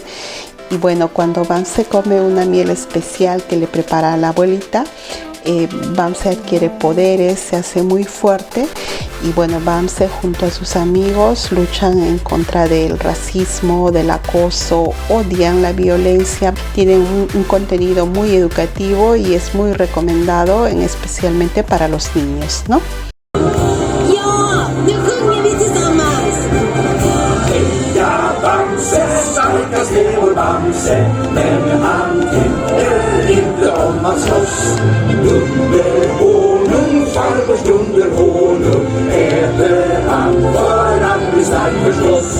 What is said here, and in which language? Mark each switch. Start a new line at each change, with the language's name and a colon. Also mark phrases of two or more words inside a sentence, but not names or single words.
Spanish: Y bueno, cuando Bamse come una miel especial que le prepara la abuelita, Bamse adquiere poderes, se hace muy fuerte. Y bueno, Bamse junto a sus amigos luchan en contra del racismo, del acoso, odian la violencia. Tienen un contenido muy educativo y es muy recomendado, especialmente para los niños, ¿no?
Swedish: Ja, nu sjunger vi tillsammans! Heja Bamse, starkast är vår Bamse, men han tycker inte om att slåss. Dunderhonung, farmors dunderhonung, äter han för att bli stark förstås.